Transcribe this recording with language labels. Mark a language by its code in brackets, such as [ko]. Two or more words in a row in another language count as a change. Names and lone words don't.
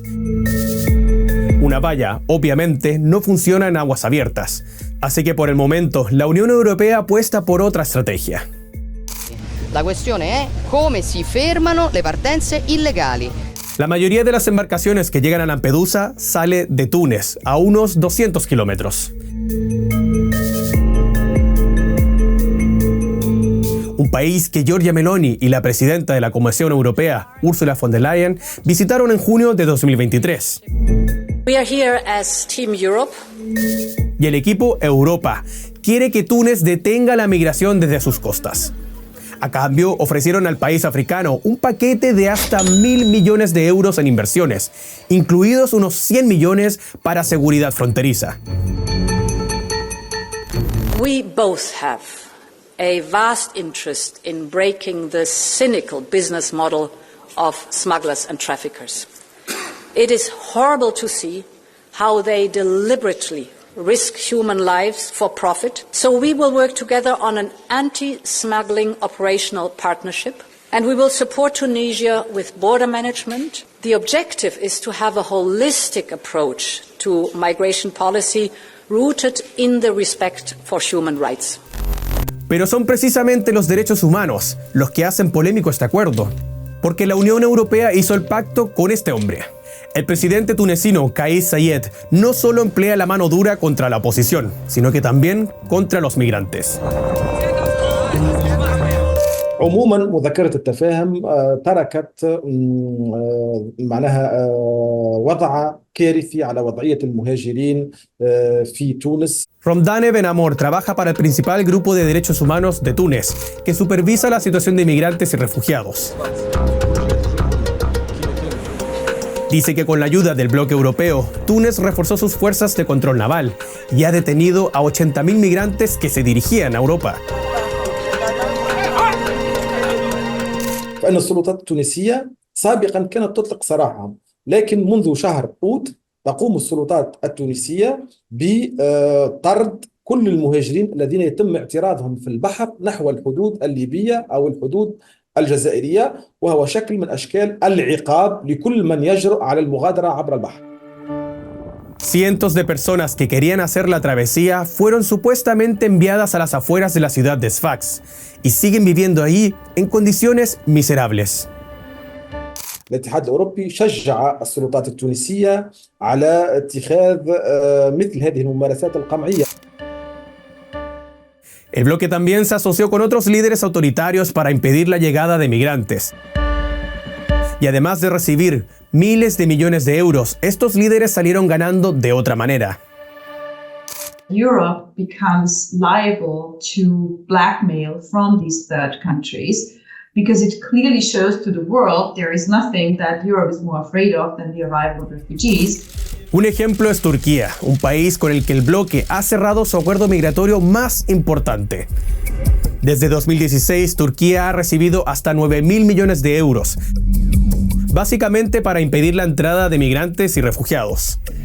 [es] Una valla, obviamente, no funciona en aguas abiertas, así que por el momento la Unión Europea apuesta por otra estrategia. [it] La questione è come si fermano le partenze illegali. [es] La mayoría de las embarcaciones que llegan a Lampedusa sale de Túnez, a unos 200 kilómetros. Un país que Giorgia Meloni y la presidenta de la Comisión Europea, Ursula von der Leyen, visitaron en junio de 2023. [en] We are here as Team Europe. [es] Y el equipo Europa quiere que Túnez detenga la migración desde sus costas. A cambio, ofrecieron al país africano un paquete de hasta 1.000 millones de euros en inversiones, incluidos unos 100 millones para seguridad fronteriza. [en] We both have a vast interest in breaking the cynical business model of smugglers and traffickers. It is horrible to see how they deliberately risk human lives for profit. So we will work together on an anti-smuggling operational partnership, and we will support Tunisia with border management. The objective is to have a holistic approach to migration policy rooted in the respect for human rights. [es] Pero son precisamente los derechos humanos los que hacen polémico este acuerdo, porque la Unión Europea hizo el pacto con este hombre. El presidente tunecino Kais Saied no solo emplea la mano dura contra la oposición, sino que también contra los migrantes. [ar] عموما مذكرة التفاهم تركت معناها وضع كارثي على وضعية المهاجرين في تونس. [es] Romdane Benamor trabaja para el principal grupo de derechos humanos de Túnez, que supervisa la situación de inmigrantes y refugiados. Dice que con la ayuda del bloque europeo, Túnez reforzó sus fuerzas de control naval y ha detenido a 80.000 migrantes que se dirigían a Europa. [ar] فإن السلطات التونسية سابقا كانت تطلق سراحهم، لكن منذ شهر أوت تقوم السلطات التونسية بطرد كل المهاجرين الذين يتم اعتراضهم في البحر نحو الحدود الليبية أو الحدود الجزائرية، وهو شكل من أشكال العقاب لكل من يجرؤ على المغادرة عبر البحر. [es] Cientos de personas que querían hacer la travesía fueron supuestamente enviadas a las afueras de la ciudad de Sfax y siguen viviendo ahí en condiciones miserables. [ar] الاتحاد الأوروبي شجع السلطات التونسية على اتخاذ مثل هذه الممارسات القمعية. [es] El bloque también se asoció con otros líderes autoritarios para impedir la llegada de migrantes. Y además de recibir miles de millones de euros, estos líderes salieron ganando de otra manera. [en] Europe becomes liable to blackmail from these third countries because it clearly shows to the world there is nothing that Europe is more afraid of than the arrival of refugees. [es] Un ejemplo es Turquía, un país con el que el bloque ha cerrado su acuerdo migratorio más importante. Desde 2016, Turquía ha recibido hasta 9.000 millones de euros, básicamente para impedir la entrada de migrantes y refugiados.